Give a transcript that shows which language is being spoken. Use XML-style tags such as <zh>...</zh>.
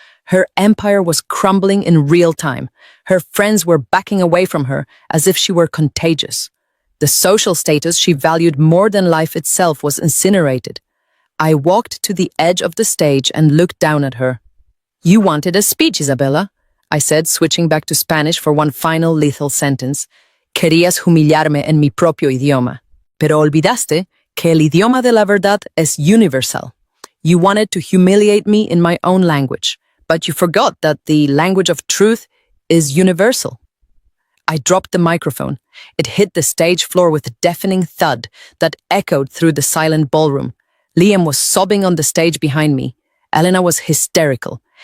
<en>Her empire was crumbling in real time. Her friends were backing away from her as if she were contagious. The social status she valued more than life itself was incinerated. I walked to the edge of the stage and looked down at her. "You wanted a speech, Isabella," I said, switching back to Spanish for one final lethal sentence.</en> <es>"Querías humillarme en mi propio idioma, pero olvidaste que el idioma de la verdad es universal.</es> <en>You wanted to humiliate me in my own language, but you forgot that the language of truth is universal." I dropped the microphone. It hit the stage floor with a deafening thud that echoed through the silent ballroom. Liam was sobbing on the stage behind me. Elena was hysterical.</en>